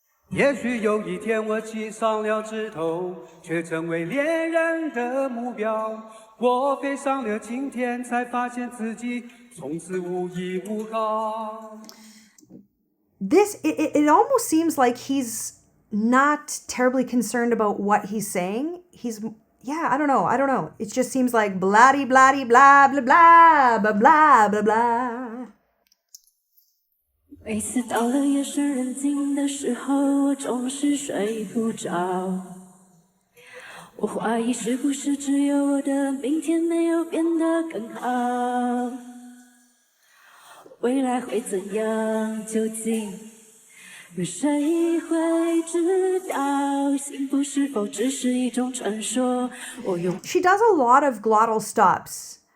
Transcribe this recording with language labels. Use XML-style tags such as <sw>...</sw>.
<zh>也许有一天我骑上了枝头，却成为猎人的目标。我飞上了青天，才发现自己从此无依无靠。</zh> <en>It almost seems like he's not terribly concerned about what he's saying. I don't know. It just seems like blah-de blah-de blah blah blah blah blah blah blah.</en> <zh>每次到了夜深人静的时候，我总是睡不着。我怀疑是不是只有我的明天没有变得更好？未来会怎样？究竟有谁会知道？幸福是否只是一种传说？我用</zh> <en>She does a lot of glottal stops.</en>